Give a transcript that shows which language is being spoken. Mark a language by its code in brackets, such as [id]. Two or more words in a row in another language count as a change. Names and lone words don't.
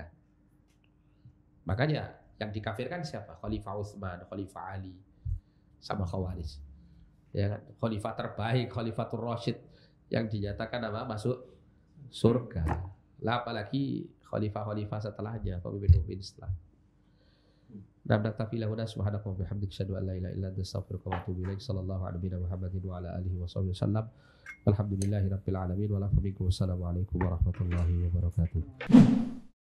[id] Makanya yang dikafirkan siapa? Khalifah Utsman, Khalifah Ali, sama Khawarij. Ya kan? Khalifah terbaik, Khalifatul Rasyid yang dinyatakan apa? Masuk surga. Lah apalagi khalifah-khalifah setelahnya, pemimpin-pemimpin setelah. [ar] نعم نكتفي هنا سبحانك وبحمدك أشهد أن لا إله إلا أنت أستغفرك وأتوب إليك. صلى الله عليه محمد وعلى آله وسلم الحمد لله رب العالمين ولا السلام عليكم ورحمة الله وبركاته.